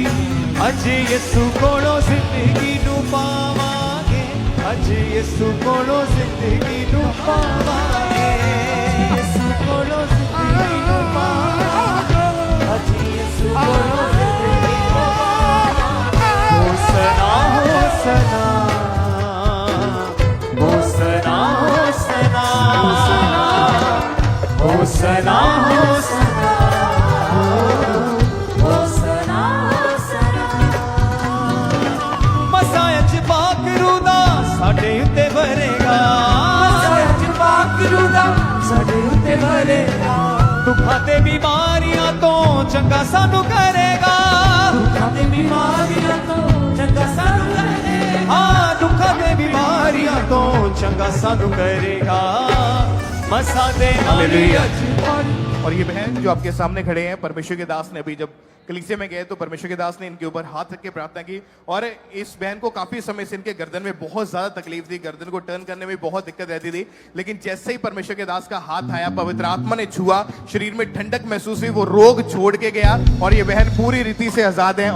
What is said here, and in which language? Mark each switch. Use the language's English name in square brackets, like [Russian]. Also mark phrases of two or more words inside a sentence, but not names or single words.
[Punjabi] ਅੱਜ ਯੀਸ਼ੂ ਕੋਲੋਂ ਜ਼ਿੰਦਗੀ ਨੂੰ ਪਾਵਾਂਗੇ, ਅੱਜ ਯੀਸ਼ੂ ਕੋਲੋਂ ਜ਼ਿੰਦਗੀ ਨੂੰ ਪਾਵਾਂਗੇ, ਯੀਸ਼ੂ ਕੋਲੋਂ ਜ਼ਿੰਦਗੀ ਨੂੰ ਪਾਵਾਂਗੇ, ਅੱਜ ਯੀਸ਼ੂ ਕੋਲੋਂ ਜ਼ਿੰਦਗੀ ਨੂੰ ਪਾਵਾਂਗੇ। [Hebrew] הושענא הושענא הושענא הושענא הושענא הושענא [Punjabi] ਸਾਡੇ ਉੱਤੇ ਵਰੇਗਾ, ਸੱਚ ਪਾਕਰੂ ਦਾ ਸਾਡੇ ਉੱਤੇ ਵਰੇਗਾ, ਦੁੱਖਾਂ ਤੇ ਬਿਮਾਰੀਆਂ ਤੋਂ ਚੰਗਾ ਸਾਨੂੰ ਕਰੇਗਾ, ਦੁੱਖਾਂ ਤੇ ਬਿਮਾਰੀਆਂ ਤੋਂ ਚੰਗਾ ਸਾਨੂੰ ਕਰੇਗਾ, ਹਾਂ ਦੁੱਖਾਂ ਤੇ ਬਿਮਾਰੀਆਂ ਤੋਂ ਚੰਗਾ ਸਾਨੂੰ ਕਰੇਗਾ। मसा दे [Hindi] और ये बहन जो आपके सामने खड़े हैं, परमेश्वर के दास ने अभी जब कलीसिया में गए तो परमेश्वर के दास ने इनके ऊपर हाथ रख के प्रार्थना की और इस बहन को काफी समय से इनके गर्दन में बहुत ज्यादा तकलीफ थी, गर्दन को टर्न करने में बहुत दिक्कत रहती थी। लेकिन जैसे ही परमेश्वर के दास का हाथ आया, पवित्र आत्मा ने छुआ, शरीर में ठंडक महसूस हुई, वो रोग छोड़ के गया और ये बहन पूरी रीति से आजाद है।